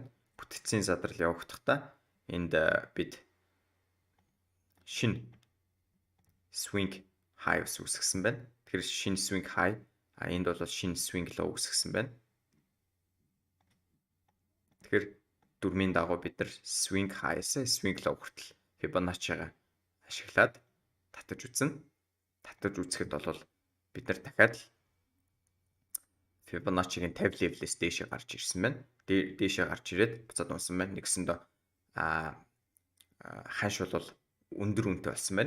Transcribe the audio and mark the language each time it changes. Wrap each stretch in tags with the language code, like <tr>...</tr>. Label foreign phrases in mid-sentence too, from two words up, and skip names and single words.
<mn>Бүтцийн задрал явагдахдаа энд бид шинэ</mn> <en>swing high</en> <mn>үүсгэсэн байна. Тэгэхээр шинэ</mn> <en>swing high</en> <mn>Энд бол шинэ</mn> <en>swing low</en> <mn>үүсгэсэн байна. Тэгэхээр дүрмийн дагуу бид нар</mn> <en>swing high-</en> <mn>с</mn> <en>swing low</en> <mn>хүртэл Fibonacci-га ашиглаад татаж үзнэ. Татаж үзэхэд бол бид нар дахиад Fibonacci-гийн 50 level-ээс дээшээ гарч ирсэн байна. Дээшээ гарч ирээд буцаад унсан байна. Нэгсэндээ ханш бол өндөр үнэтэй болсон байна.</mn>